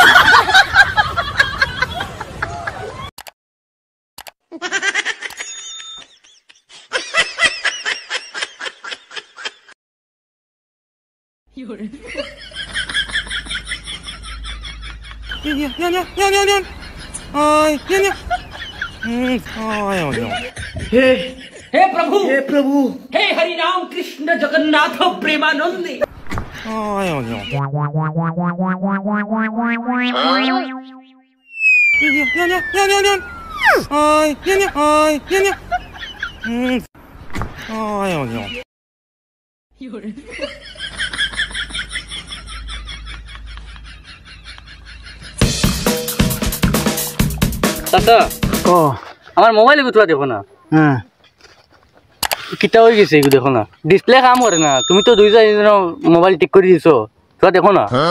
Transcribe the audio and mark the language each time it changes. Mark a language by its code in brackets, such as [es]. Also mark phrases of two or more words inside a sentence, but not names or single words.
[zh] 有人。娘！哎娘！哎呦娘！ [hi] हे प्रभु हे हरि राम कृष्ण जगन्नाथ प्रेमानंद [zh] 哎呦娘！娘！哎娘！哎呦娘！有人。 [bn] চাচা ও আমার মোবাইল ভিতরে দেখো না হ্যাঁ কিটা হয়ে গেছে এগুলো দেখো না ডিসপ্লে কাম করে না তুমি তো 2 দিন মোবাইল ঠিক করে দিছো তোরা দেখো না